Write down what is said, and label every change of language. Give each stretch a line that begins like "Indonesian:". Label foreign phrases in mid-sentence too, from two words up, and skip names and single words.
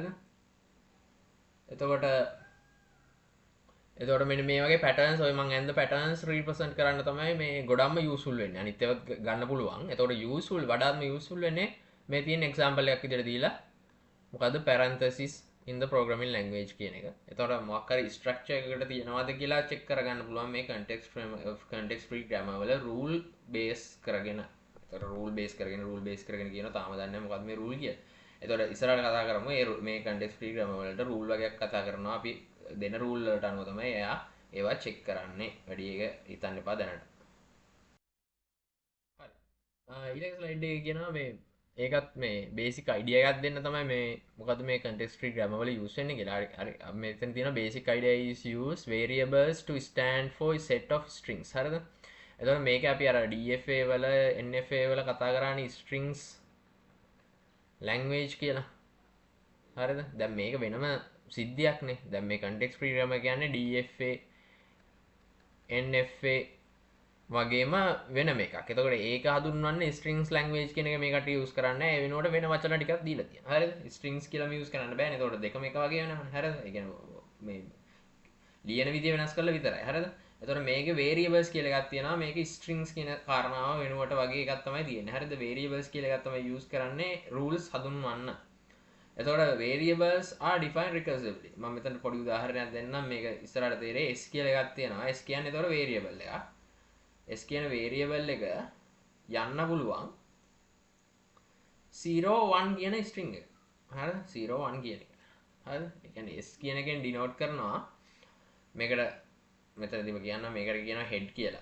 Sinhala: එතකොට මෙන්න මේ වගේ patterns ඔය මම ඇන්ද
English: patterns represent
Sinhala: කරන්න තමයි මේ ගොඩක්ම යූස්ෆුල් වෙන්නේ. අනිත් ඒවා ගන්න පුළුවන්. එතකොට යූස්ෆුල් වඩාත්ම යූස්ෆුල් වෙන්නේ මේ තියෙන example එකක් විදිහට දීලා මොකද්ද
English: parenthesis in the programming language
Sinhala: කියන එක. එතකොට මොකක් හරි structure එකකට තියෙනවද කියලා check කරගන්න පුළුවන් මේ
English: context free grammar
Sinhala: වල rule base කරගෙන. එතකොට rule base කරගෙන කියනවා තාම දන්නේ නැහැ මොකද්ද මේ rule කියලා. එතකොට ඉස්සරහට කතා කරමු මේ
English: context free grammar
Sinhala: වලට rule වගේක් කතා කරනවා අපි දෙන rule වලට අනුව තමයි එයා ඒවා check කරන්නේ. වැඩි එක හිතන්න එපා දැනට. හරි. ඊළඟ slide එකේ කියනවා මේ ඒකත් මේ
English: basic idea
Sinhala: එකක් දෙන්න තමයි මේ මොකද්ද මේ
English: context free grammar
Sinhala: වල use වෙන්නේ කියලා. හරි මෙතන තියෙන
English: basic idea is use variables to stand for a set of strings.
Sinhala: හරිද? එතකොට මේක අපි අර DFA වල NFA වල කතා කරානේ
English: strings language
Sinhala: කියලා. හරිද? දැන් මේක වෙනම සිද්ධියක් නේ. දැන් මේ
English: context free grammar
Sinhala: කියන්නේ DFA NFA වගේම වෙනම එකක්. එතකොට ඒක හඳුන්වන්නේ
English: strings language
Sinhala: කියන එක මේකට use කරන්නේ. ඒ වෙනුවට වෙන වචන ටිකක් දීලා තියෙනවා. හරිද? strings කියලා use කරන්න බෑනේ. එතකොට දෙකම එක වගේ වෙනවනේ. හරිද? ඒ කියන්නේ මේ ලියන විදිය වෙනස් කරලා විතරයි. හරිද? එතකොට මේකේ variables කියලා එකක් තියෙනවා. මේකේ strings කියන කාරණාව වෙනුවට වගේ එකක් තමයි තියෙන්නේ. හරිද? variables කියලා එකක් තමයි use කරන්නේ rules හඳුන්වන්න.
English: එතකොට variables are defined recursively.
Sinhala: මම මෙතන පොඩි උදාහරණයක් දෙන්නම්. මේක ඉස්සරහට තේරෙයි. s කියලා එකක් තියෙනවා. s කියන්නේ එතකොට variable එකක්. s කියන variable එක යන්න පුළුවන් 0 1 කියන string එක. හරිද 0 1 කියන එක. හරිද? ඒ කියන්නේ s කියන එකෙන් ඩිනෝට් කරනවා මේකට මෙතනදිම කියන්න මේකට කියනවා හෙඩ් කියලා.